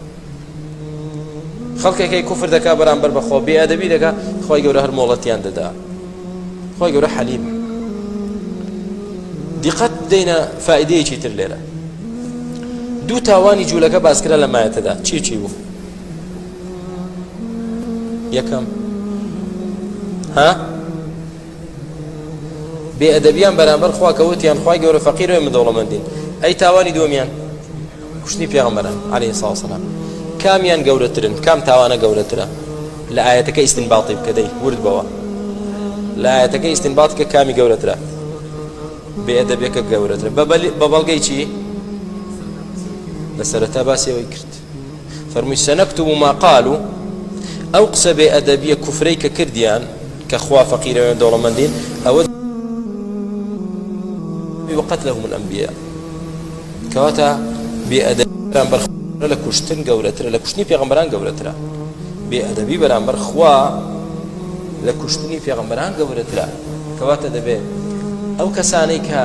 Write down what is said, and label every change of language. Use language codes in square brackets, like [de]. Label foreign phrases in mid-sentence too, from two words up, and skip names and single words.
[ckb] خەڵکێکی کوفر دەکا بەرامبەر بەخوا بێئەدەبی دەکا خوای گەورە هەر مۆڵەتیان دەدا خوای گەورە حەلیم دیقەت بدەینە فائیدەیەکی تر لێرە دوو تاوانی جوولەکە باسکرا لە مایەتەدا چی بوو یەکەم ها بێئەدەبیان بەرامبەر خوا کەوتیان خوای گەورە فەقیرە ئێمە دەوڵەمەندین ئەی تاوانی دووەمیان کوشتنی پێغەمبەران [ar] عليه الصلاة والسلام [ckb] کامیان گەورەترن کام تاوانە گەورەترە لە ئاەتەکە ئیستنباطی بکە دەی ورد بەوە لە ئاەتەکە ئیستنباط کە کامی گەورەترە بێئەدەبیەکە گەورەترە بە بەڵگەی چی لە سەرەتا باسیەوەی کرد فەرمووی [ar] سەنەکتب ما قالوا [ckb] ئەو قسە بێئەدەبیە کوفرەی کە کردیان کە خوا فەقیرەوێن دەوڵەمەندین ئەوە [ar] وقتلهم الأنبياء [ckb] کەواتە بێئەدەبیان بەرخۆ لە کوشتن گەورەترە لە کوشتنی پێغەمبەران گەورەترە بێئەدەبی بەرامبەر خوا لە کوشتنی پێغەمبەران گەورەترە کەواتە دەبێت ئەو کەسانەی کە